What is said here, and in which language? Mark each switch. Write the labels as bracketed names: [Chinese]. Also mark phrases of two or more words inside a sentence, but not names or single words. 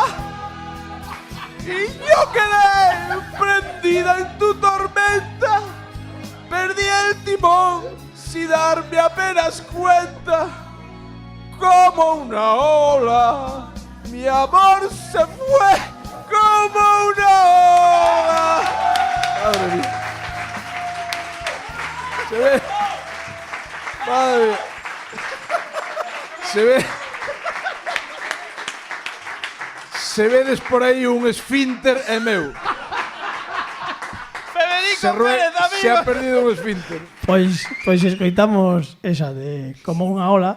[Spanish] Y yo quedé prendida en tu tormenta, perdí el timón, sin darme apenas cuenta, como una ola, mi amor se fue como una ola. Madre mía. Se ve. Madre mía. [Galician] Se vedes por aí un esfínter e meu. [Spanish] Se ha perdido un esfínter. [Galician] Pois escoitamos esa de Como unha ola,